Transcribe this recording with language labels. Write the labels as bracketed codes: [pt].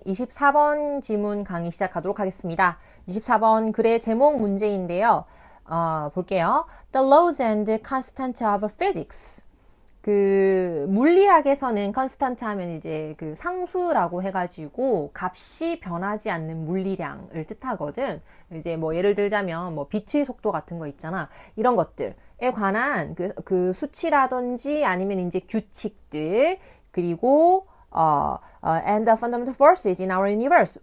[ko] 24번 지문 강의 시작하도록 하겠습니다. 24번 글의 제목 문제인데요. 볼게요. [en] The laws and constant of physics. [ko] 물리학에서는 constant 하면 이제 그 상수라고 해가지고 값이 변하지 않는 물리량을 뜻하거든. 이제 뭐 예를 들자면 뭐 빛의 속도 같은 거 있잖아. 이런 것들에 관한 그 수치라든지 아니면 이제 규칙들, 그리고 [en] and the fundamental forces in our universe.